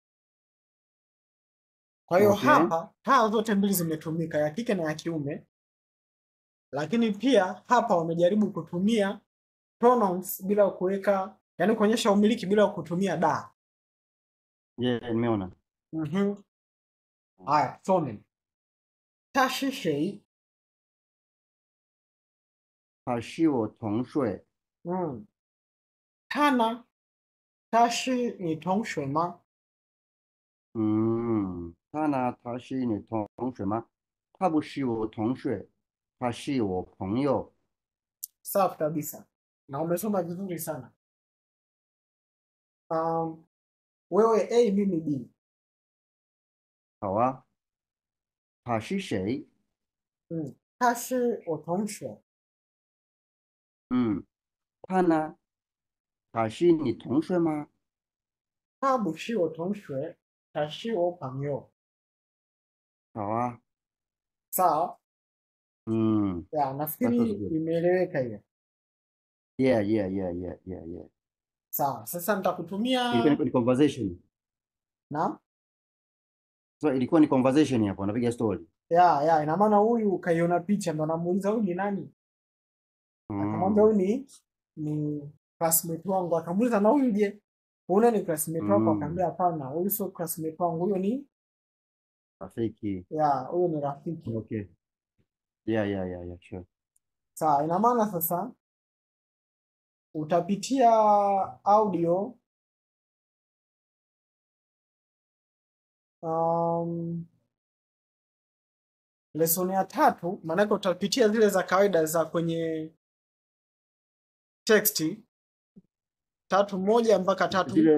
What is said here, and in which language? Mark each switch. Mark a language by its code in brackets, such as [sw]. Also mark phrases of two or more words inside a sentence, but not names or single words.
[sw] Kwa hiyo hapa taa zote mbili zimetumika, ya kike na ya kiume. Lakini pia hapa wamejaribu kutumia pronouns bila kuweka, yani kuonyesha umiliki bila kutumia da. Nimeona. Haya, tusome. [zh] 他是谁? 他是我同学。嗯，他呢？他是你同学吗？他呢？他是你同学吗？他不是我同学，他是我朋友。 [sw] Safi kabisa, na umesoma vizuri sana. Um, wewe A, mimi B. [zh] 好啊，他是谁？他是我同学。嗯，他呢？他是你同学吗？他不是我同学，他是我朋友。好啊， [sw] Sawa? 嗯 Ya, [en] that was [sw] nafikiri [en] good. [sw] imeeleweka hiyo. [en] Yeah, yeah, yeah, yeah, yeah, yeah. [sw] Sawa, sasa nitakutumia. Ilikuwa ni conversation. Naam? So ilikuwa ni conversation hapo, napiga story. Ya, ina maana huyu kaiona picha ndo namuuliza huyu ni nani? Akamwambia Mm, huyu ni classmate wangu. Akamuuliza na huyu je? Huyu ni classmate wako? mm. Akamwambia hapana, huyu sio classmate wangu. Huyo ni Rafiki. huyo ni rafiki. Okay. [en] Yeah, yeah, yeah, yeah, sure. [sw] Sawa, ina maana sasa utapitia audio um, lesson ya 3, maanake utapitia zile za kawaida za kwenye text 3:1 mpaka 3:3.